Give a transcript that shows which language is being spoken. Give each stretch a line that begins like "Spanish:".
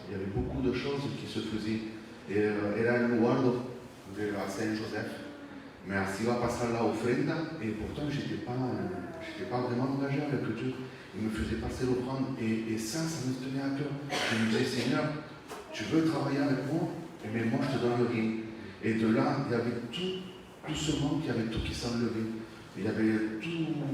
French: Il y avait beaucoup de choses qui se faisaient.
Spanish: Era el lugar à Saint-Joseph. Me hacía pasar la ofrenda
French: et pourtant je n'étais pas vraiment engagé avec Dieu. Il me faisait passer l'offrande et ça me tenait à cœur. Je me disais, Seigneur, tu veux travailler avec moi, mais moi je te donne le rien. Et de là, il y avait tout ce monde, il y avait tout qui s'enlevait. Il y avait tout.